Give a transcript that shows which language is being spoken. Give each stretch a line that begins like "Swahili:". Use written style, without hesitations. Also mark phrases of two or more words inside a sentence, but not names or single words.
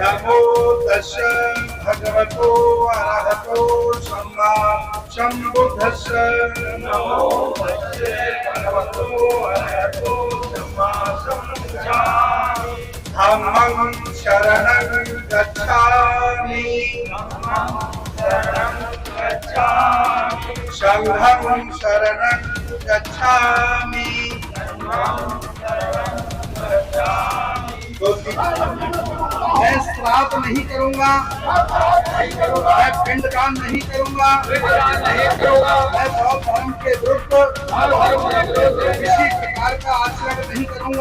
Pali: नमो तस् भगवतो अरहतो सम्मा सम्बुद्धस्स नमो तस् भगवतो अरहतो सम्मा सम्बुद्धस्स धम्मं शरणं गच्छामि संघं शरणं गच्छामि
Hindi: मैं श्राद्ध नहीं करूंगा, मैं पिंडदान नहीं करूंगा, मैं बौद्ध धर्म के विरुद्ध किसी प्रकार का आचरण नहीं करूंगा।